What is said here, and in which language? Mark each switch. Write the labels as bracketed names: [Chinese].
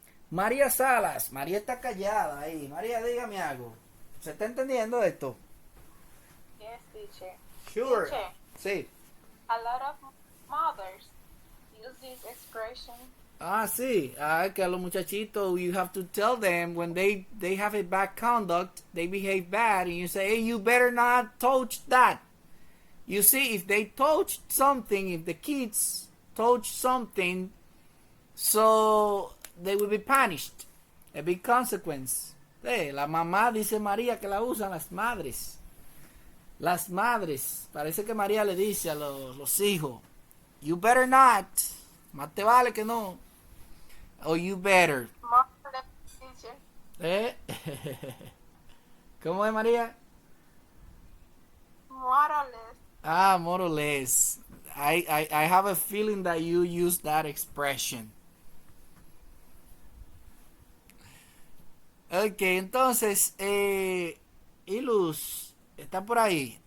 [Spanish] María Salas, María está callada ahí. María, dígame algo. ¿Se está entendiendo esto? [English] Yes, teacher. Sure. Teacher, [Spanish] Sí. [English] a lot of mothers use this expression. [Spanish] Sí. Que a los muchachitos, [English] you have to tell them when they have a bad conduct, they behave bad, and you say, hey, you better not touch that. You see, if they touch something, if the kids touch something, so they will be punished. A big consequence. [Spanish] La mamá, dice María, que la usan las madres. Las madres. Parece que María le dice a los hijos, [English] you better not. [Spanish] Más te vale que no. O [English] you better. More or less, teacher. [Spanish] ¿Cómo es, María? [English] More or less. More or less. I have a feeling that you use that expression. [Spanish] Ok, entonces, y Luz, ¿está por ahí?